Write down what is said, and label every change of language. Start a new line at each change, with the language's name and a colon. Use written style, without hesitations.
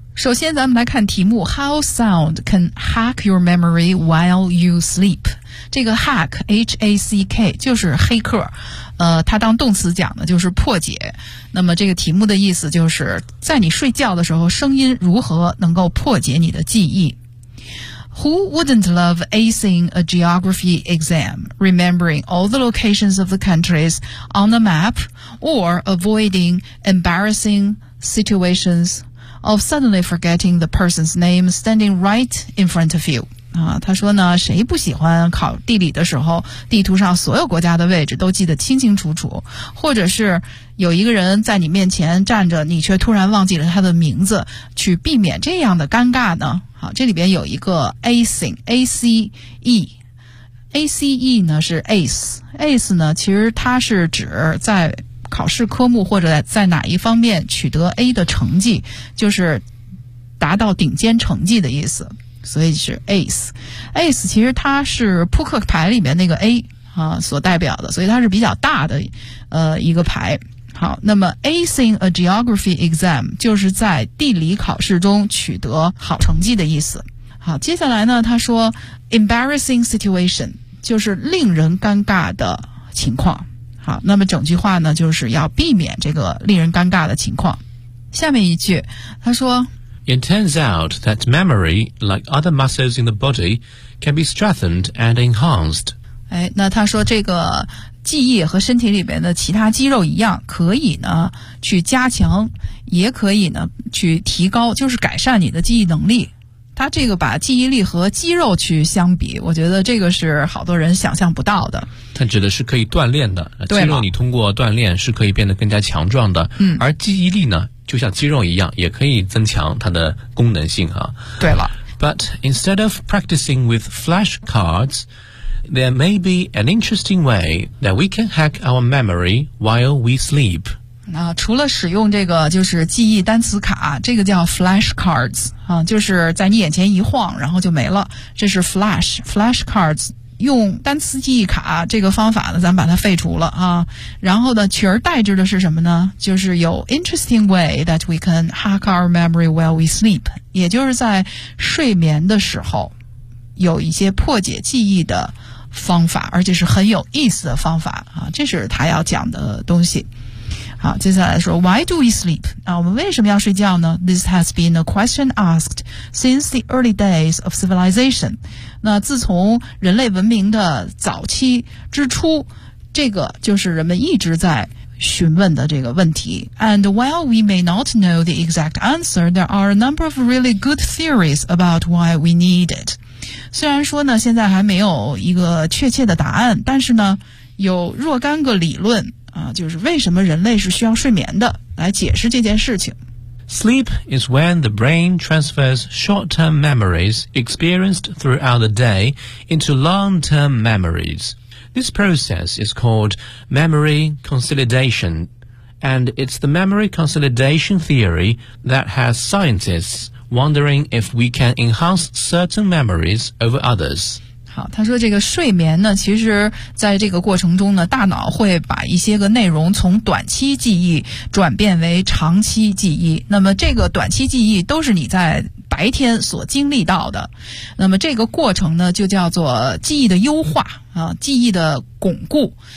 Chinese: 首先咱们来看题目，
English: How sound can hack your memory while you sleep？
Chinese: 这个 hack H-A-C-K 就是黑客，它当动词讲的就是破解。那么这个题目的意思就是在你睡觉的时候，声音如何能够破解你的记忆。
English: Who wouldn't love acing a geography exam, remembering all the locations of the countries on the map, or avoiding embarrassing situations of suddenly forgetting the person's name standing right in front of you?
Chinese: 他说呢，谁不喜欢考地理的时候地图上所有国家的位置都记得清清楚楚，或者是有一个人在你面前站着你却突然忘记了他的名字，去避免这样的尴尬呢？好，这里边有一个 acing A-C-E A-C-E 呢是 ace 呢其实它是指在考试科目或者在哪一方面取得 A 的成绩，就是达到顶尖成绩的意思，所以是 ace 其实它是扑克牌里面那个 A 啊所代表的，所以它是比较大的一个牌。好，那么
English: acing a geography exam
Chinese: 就是在地理考试中取得好成绩的意思。好，接下来呢他说 embarrassing situation 就是令人尴尬的情况。好，那么整句话呢就是要避免这个令人尴尬的情况。下面一句他说
English: It turns out that memory, like other muscles in the body, can be strengthened and enhanced.
Chinese: 哎，那他说这个记忆和身体里边的其他肌肉一样，可以呢去加强，也可以呢去提高，就是改善你的记忆能力。他这个把记忆力和肌肉去相比，我觉得这个是好多人想象不到的。他指的是可以锻炼的，肌肉你通过锻炼是可以变得更加强壮的。嗯，而记忆力呢，就像肌肉一样，也可以增强它的功能性哈。对了。
English: But instead of practicing with flashcards, there may be an interesting way that we can hack our memory while we sleep.
Chinese: 那除了使用这个就是记忆单词卡，这个叫 flashcards 啊，就是在你眼前一晃，然后就没了。这是 flashcards， 用单词记忆卡这个方法呢，咱把它废除了啊。然后呢，取而代之的是什么呢？就是有
English: interesting way that we can hack our memory while we sleep，
Chinese: 也就是在睡眠的时候有一些破解记忆的方法，而且是很有意思的方法啊。这是他要讲的东西。好，接下来说
English: Why do we sleep?
Chinese: 啊，我们为什么要睡觉呢？
English: This has been a question asked since the early days of civilization.
Chinese: 那自从人类文明的早期之初，这个就是人们一直在询问的这个问题。
English: And while we may not know the exact answer, there are a number of really good theories about why we need it.
Chinese: 虽然说呢，现在还没有一个确切的答案，但是呢，有若干个理论啊，就是为什么人类是需要睡眠的，来解释这件事情。
English: Sleep is when the brain transfers short-term memories experienced throughout the day into long-term memories. This process is called memory consolidation, and it's the memory consolidation theory that has scientists wondering if we can enhance certain memories over others.
Chinese: 好，他说这个睡眠呢，其实在这个过程中呢，大脑会把一些个内容从短期记忆转变为长期记忆。那么这个短期记忆都是你在白天所经历到的。那么这个过程呢，就叫做记忆的优化啊，记忆的巩固。